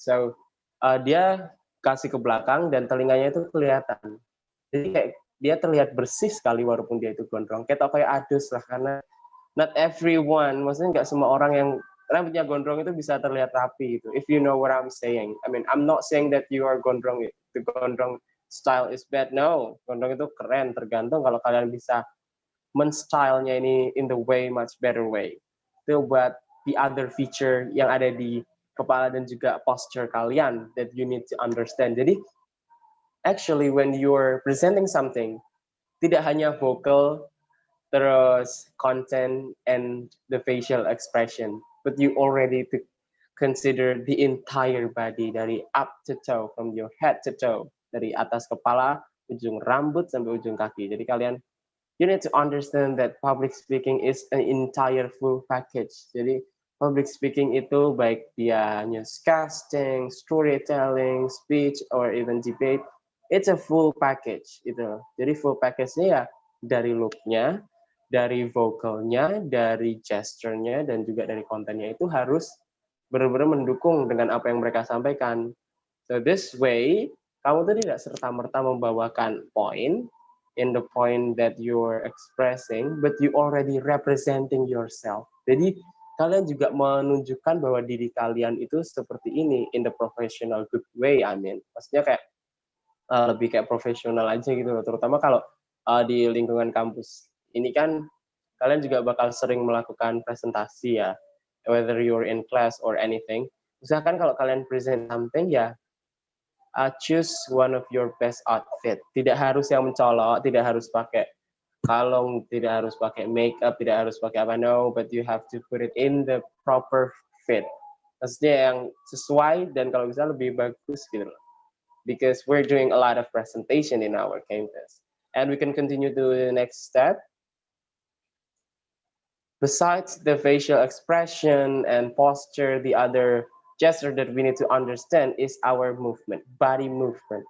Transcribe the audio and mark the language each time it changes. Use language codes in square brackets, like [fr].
[id] So dia kasih ke belakang dan telinganya itu kelihatan. Jadi kayak dia terlihat bersih sekali walaupun dia itu gondrong. Kayak adus lah, karena [en] not everyone, [id] maksudnya nggak semua orang yang rambutnya gondrong itu bisa terlihat rapi gitu. [en] If you know what I'm saying. I mean, I'm not saying that you are gondrong, the gondrong style is bad. [id] No, gondrong itu keren, tergantung kalau kalian bisa men-stylenya ini [en] in the way much better way. [id] Itu buat [en] the other feature [id] yang ada di kepala dan juga posture kalian [en] that you need to understand. Jadi actually when you're presenting something, [id] tidak hanya vocal, terus [en] content and the facial expression, but you already to consider the entire body dari up to toe, from your head to toe, [id] dari atas kepala, ujung rambut sampai ujung kaki. Jadi kalian [en] you need to understand that public speaking is an entire full package. [id] Jadi public speaking itu baik dia [en] newscasting, storytelling, speech, or even debate, it's a full package itu. [id] Jadi full package-nya ya dari look-nya, dari vocalnya, dari gesture-nya, dan juga dari kontennya itu harus benar-benar mendukung dengan apa yang mereka sampaikan. [en] So this way, [id] kamu tuh tidak serta-merta membawakan poin [en] in the point that you're expressing, but you already representing yourself. [id] Jadi kalian juga menunjukkan bahwa diri kalian itu seperti ini [en] in the professional good way. I mean, [id] maksudnya kayak lebih kayak profesional aja gitu loh. Terutama kalau di lingkungan kampus ini kan kalian juga bakal sering melakukan presentasi ya, [en] whether you're in class or anything. [id] Misalkan kalau kalian [en] present something ya, choose one of your best outfit. [id] Tidak harus yang mencolok, tidak harus pakai kalung, tidak harus pakai makeup, tidak harus pakai apa, no, [en] but you have to put it in the proper fit. [id] Maksudnya yang sesuai dan kalau bisa lebih bagus gitu loh. [en] Because we're doing a lot of presentation in our campus. And we can continue to the next step. Besides the facial expression and posture, the other gesture that we need to understand is our movement, body movement.